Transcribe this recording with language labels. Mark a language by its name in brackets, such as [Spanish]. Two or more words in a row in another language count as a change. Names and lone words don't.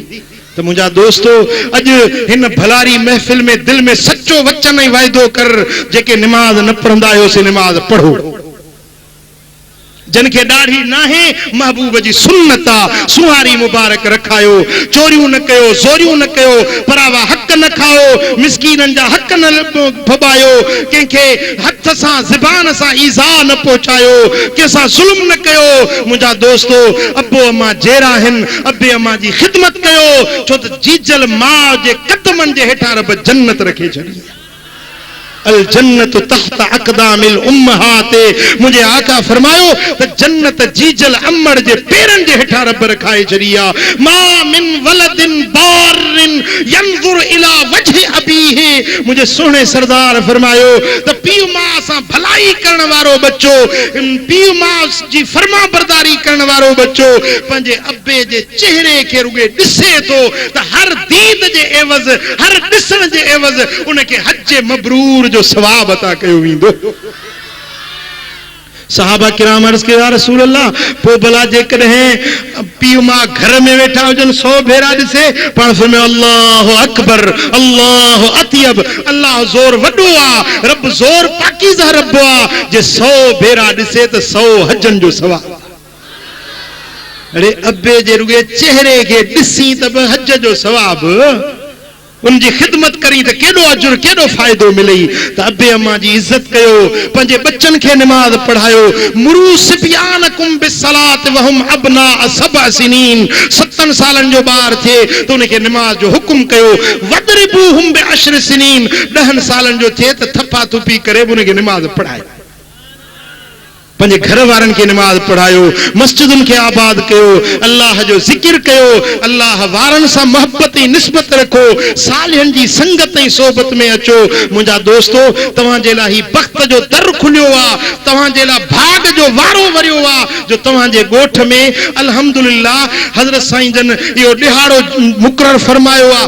[Sindhi] तो मुंहिंजा दोस्तो अज हिन भलारी महफिल में दिल में सच्चो वचन ऐं वाइदो कर, जेके निमाज न पढ़ंदा आहियो से निमाज पढ़ो, जिनके दाढ़ी नाहे महबूब जी सुन्नत आ, सुहारी मुबारक रखायो, चोरियूं न कयो, ज़ोरियूं न कयो, परावा हक न खाओ, मिस्कीनन जा हक न भबायो, कंहिंखे हथ सां ज़बान सां ईज़ा न पहुचायो, कंहिंसां ज़ुल्म न कयो। मुंहिंजा दोस्तो अबो अम्मा जहिड़ा आहिनि, अबे अम्मा जी ख़िदमत कयो, छो त जीजल माउ जे कदमनि जे हेठां रब जन्नत रखे छॾी। [Arabic] الجنة تحت أقدام الأمهات, [Sindhi] मुझे आका फरमायो त जन्नत जीजल अम्मड़ जे पेरन जे हेठां रब रखाए छड़ी आ। [Arabic] ما من ولد بار ينظر إلى وجه أبيه, [Sindhi] मुझे सोहणे सरदार फरमायो त पीउ मां सां भलाई करण वारो बच्चो, पीउ मां जी फरमा बरदारी करण वारो बच्चो पंहिंजे अब्बे जे चेहरे खे रुगे ॾिसे थो त हर दीद जे एवज़, हर ॾिसण जे एवज़ उनखे हज मबरूर जो सवाब अता कयो वेंदो। सहाबा किराम अर्ज़ कयो [Arabic] يا رسول الله, [Sindhi] पोइ भला जेकॾहिं पीउ मां घर में वेठा हुजनि 100 भेरा ॾिसे, पाण फरमायो [Arabic] الله أكبر، الله أطيب, [Sindhi] अल्लाह ज़ोर वॾो आ, रब ज़ोर पाकीज़ा रब आ, जे 100 भेरा ॾिसे त 100 हजनि जो सवाब। अरे अब्बे जे रुगे चेहरे खे ॾिसी त हज जो सवाब, उनकी खिदमत करी तो केडो अजुर केडो फायदो मिलई। तो अब्बे अम्मा जी इज्जत कयो, पंजे बच्चन के नमाज पढ़ायो। [Arabic] مروا صبيانكم بالصلاة وهم أبناء 7 سنين, [Sindhi] 7 सालन जो बार थे तो उनके नमाज जो हुक्म कयो। [Arabic] واضربوهم لعشر سنين, [Sindhi] 10 सालन जो थे तो थप्पा थुपी करे उनके नमाज पढ़ाए। पंजे घर वारन के नमाज पढ़ायो, मस्जिदन के आबाद कयो, अल्लाह जो जिक्र कयो, अल्लाह वारन सा मोहब्बत निस्बत रखो, सालिहन जी संगत ऐं सोबत में अचो। मुंहिंजा दोस्तो तव्हां जे लाइ बख़्त जो दर खुलियो आ, तव्हां जे लाइ भाग जो वारो वरियो आ, जो तव्हां जे ॻोठ में अल्हम्दुलिल्लाह हज़रत साईं जन इहो ॾिहाड़ो मुक़रर फरमायो आ।